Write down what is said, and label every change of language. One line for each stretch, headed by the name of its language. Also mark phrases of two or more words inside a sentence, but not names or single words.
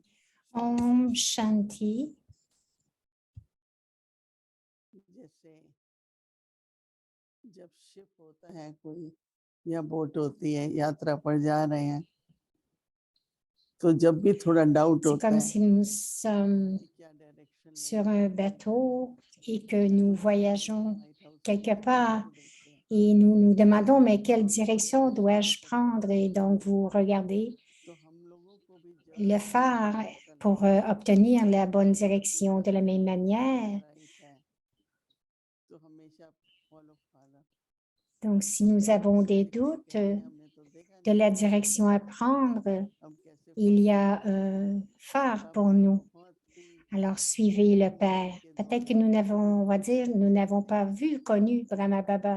Hindi: Om Shanti. जैसे जब शिप होता है कोई या बोट होती है, यात्रा पर जा रहे हैं, तो जब भी थोड़ा डाउट
French: C'est
Hindi: होता
French: comme
Hindi: है
French: si nous sommes
Hindi: क्या डायरेक्शन
French: sur un bateau et que nous voyageons quelque part et nous nous demandons, mais quelle direction dois-je prendre? Et donc, vous regardez
Hindi: तो हम लोगों को भी जब
French: le phare pour obtenir la bonne direction. De la même manière,
Hindi: राइट है तो हमेशा
English: follow father.
French: donc si nous avons des doutes de la direction à prendre, il y a un phare pour nous. Alors, suivez le Père. Peut-être que nous n'avons, on va dire, nous n'avons pas vu, connu Brahma Baba.